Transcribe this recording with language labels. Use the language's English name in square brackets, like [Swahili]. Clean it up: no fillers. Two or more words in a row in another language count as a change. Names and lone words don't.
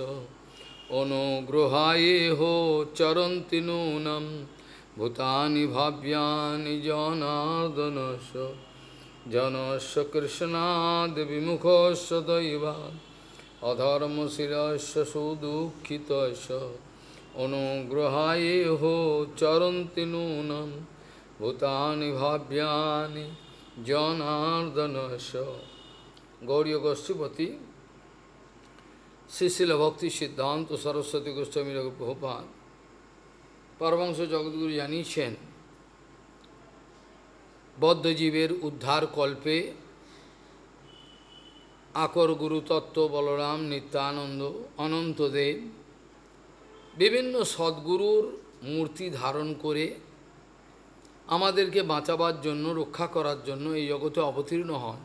[Sanskrit] अनुग्रहायेहो चरन्ति नूनं भूतानि भाव्यानि जनार्दनस्य जनस्य कृष्णाद् विमुखस्य दैवाद् अधर्मशीलस्य सुदुःखितस्य अनुग्रहायेहो चरन्ति नूनं भूतानि भाव्यानि जनार्दनस्य। [Bangla] गौड़ीय गोष्ठीपति श्रीशिल भक्ति सिद्धांत सरस्वती गोस्वामी प्रभुपाद परमहंस जगद्गुरु জানিয়েছেন বদ্ধজীবের উদ্ধার কল্পে আকর গুরুতত্ত্ব বলরাম নিত্যানন্দ অনন্তদেব বিভিন্ন সদ্গুরুর মূর্তি ধারণ করে আমাদেরকে বাঁচাবার জন্য রক্ষা করার জন্য এই জগতে অবতীর্ণ হন।